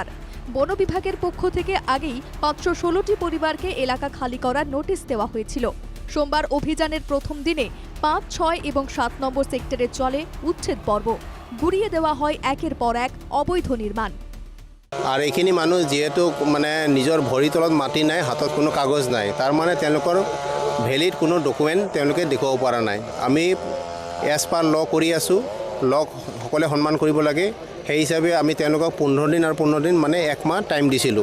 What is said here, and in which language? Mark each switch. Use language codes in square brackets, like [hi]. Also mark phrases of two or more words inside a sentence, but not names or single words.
[bn] বন বিভাগের পক্ষ থেকে আগেই 516টি পরিবারকে এলাকা খালি করার নোটিশ দেওয়া হয়েছিল। সোমবার অভিযানের প্রথম দিনে 5, 6 এবং 7 নম্বর সেক্টরে চলে উচ্ছেদ পর্ব। গুড়িয়ে দেওয়া হয় একের পর এক অবৈধ নির্মাণ। [as] আর এইখিনি মানুহ যেহেতু নিজৰ ভৰিৰ তলত মাটি নাই, হাতত কোনো কাগজ নাই, তাৰ তেওঁলোকৰ ভেলিড কোনো ডকুমেণ্ট তেওঁলোকে দেখুৱাব পৰা নাই। আমি [en] as per law [as] কৰি আছোঁ, লক সকলোৱে সন্মান কৰিব লাগে। সেই হিচাপে আমি তেওঁলোকক 15 দিন আৰু 15 দিন 1 মাহ টাইম দিছিলোঁ।